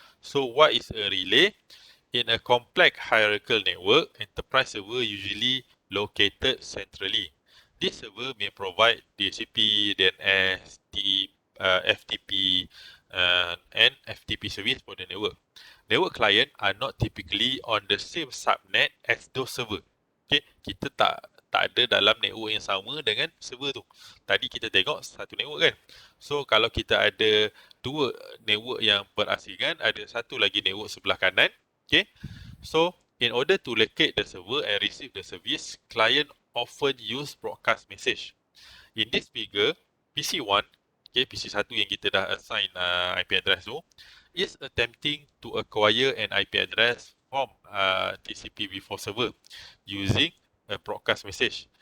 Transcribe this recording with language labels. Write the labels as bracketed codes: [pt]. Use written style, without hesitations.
[en] So what is a relay? In a complex hierarchical network, enterprise server usually located centrally. This server may provide DHCP, DNS, FTP, and FTP service for the network. Network client are not typically on the same subnet as those server. [ms] Okay, kita tak ada dalam network yang sama dengan server tu. Tadi kita tengok satu network kan. So kalau kita ada dua network yang berasingan, ada satu lagi network sebelah kanan. [en] Okay, so in order to locate the server and receive the service, client often use broadcast message. In this figure, PC1, okay, PC1 [ms] yang kita dah assign IP address tu, [en] is attempting to acquire an IP address from TCP v4 server using a broadcast message.